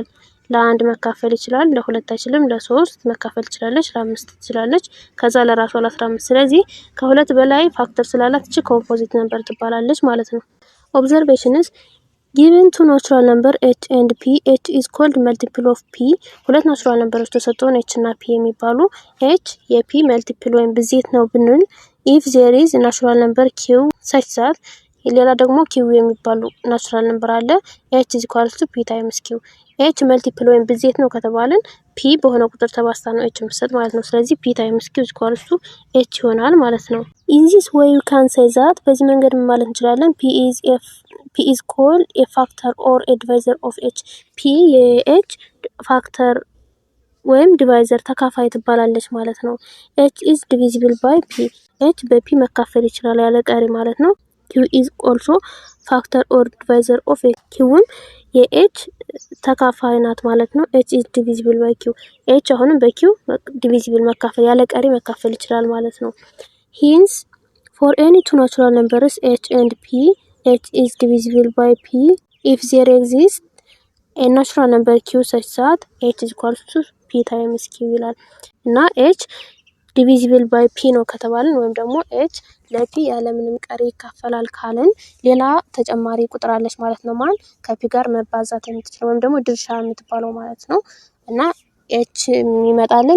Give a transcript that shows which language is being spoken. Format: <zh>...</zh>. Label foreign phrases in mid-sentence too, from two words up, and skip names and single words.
<am>ለአንድ መካፈል ይችላል፣ ለሁለት አይችልም፣ ለሶስት መካፈል ትችላለች፣ ለአምስት ትችላለች፣ ከዛ ለራሷ ለ15። ስለዚህ ከሁለት በላይ ፋክተር ስላላት እቺ</am> <en>composite number</en> <am>ትባላለች ማለት ነው። ኦብዘርቬሽንስ</am> <en>given two natural number h and p h is called multiple of p</en> <am>ሁለት</am> <en>natural numbers</en> <am>ተሰጥቶን h እና p የሚባሉ h የp መልቲፕል ወይም ብዜት ነው ብንል</am> <en>if there is a natural number q such that</en> <am>ሌላ ደግሞ q የሚባሉ</am> <en>natural number</en> <am>አለ</am> <en>h is equal to p times q</en> <am>h መልቲፕል ወይም ብዜት ነው ከተባለን p በሆነ ቁጥር ተባስታ ነው h መስጠት ማለት ነው። ስለዚህ</am> <en>p times q is equal to h</en> <am>ይሆናል ማለት ነው።</am> <en>in this way you can say that</en> <am>በዚህ መንገድ ማለት እንችላለን</am> <en>p is called a factor or a divisor of h</en> <am>p የh ፋክተር ወይም ዲቫይዘር ተካፋይ ትባላለች ማለት</am> <en>ነው። h is divisible by p</en> <am>h በp መካፈል ይችላል ያለ ቀሪ ማለት ነው።</am> <en>q is also factor or divisor of h</en> <am>q የh ተካፋይ ናት ማለት ነው።</am> <en>h is divisible by q</en> <am>h አሁንም በq divisible መካፈል ያለ ቀሪ መካፈል ይችላል ማለት ነው።</am> <en>hence for any two natural numbers h and p h is divisible by p if there exists a natural number q such that h is equals to p times q</en> <am>ይላል እና</am> <en>h divisible by p</en> <am>ነው ከተባልን ወይም ደግሞ h ለp ያለምንም ቀሪ ይካፈላል ካልን ሌላ ተጨማሪ ቁጥር አለች ማለት ነው ማለት ከp ጋር መባዛት የምትችል ወይም ደግሞ ድርሻ የምትባለው ማለት ነው እና h የሚመጣልን</am>